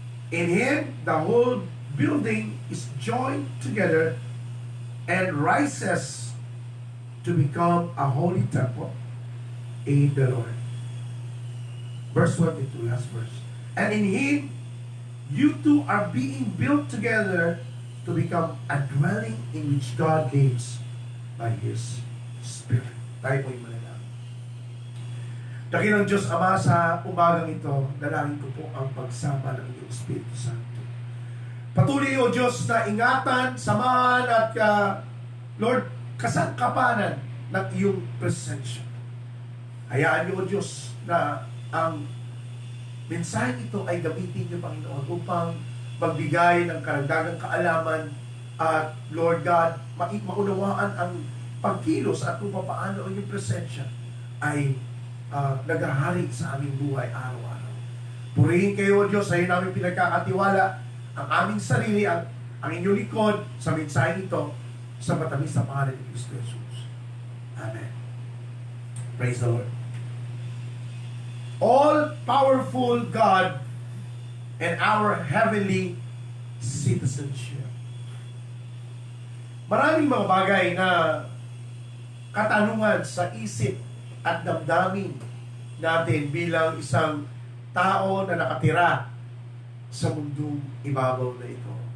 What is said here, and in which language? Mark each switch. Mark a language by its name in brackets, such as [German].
[English] In him, the whole building is joined together and rises to become a holy temple in the Lord. Verse 22, last verse. And in him, you two are being built together to become a dwelling in which God lives by his Spirit. [Filipino] Tayo po'y manalangin. Dakilang Diyos Ama, sa umagang ito, dalangin ko po ang pagsama ng iyong Espiritu Santo. Patuloy, O Diyos, na ingatan, samahan at Lord, kasangkapanan ng iyong presensya. Hayaan niyo, O Diyos, na ang mensahe ito ay gamitin niyo, Panginoon, upang magbigay ng karagdagang kaalaman at, Lord God, maunawaan ang pagkilos at kung paano ang iyong presensya ay naghahari sa aming buhay araw-araw. Purihin kayo, O Diyos, sa iyo namin pinagkakatiwala ang aming sarili, ang inyong likod sa mensahe ito sa matamis na pangalan ni Kristo Jesus. [English] Amen. Praise the Lord. All-powerful God and our heavenly citizenship. [Filipino] Maraming mga bagay na katanungan sa isip at damdamin natin bilang isang tao na nakatira sa mundong ibabaw na ito.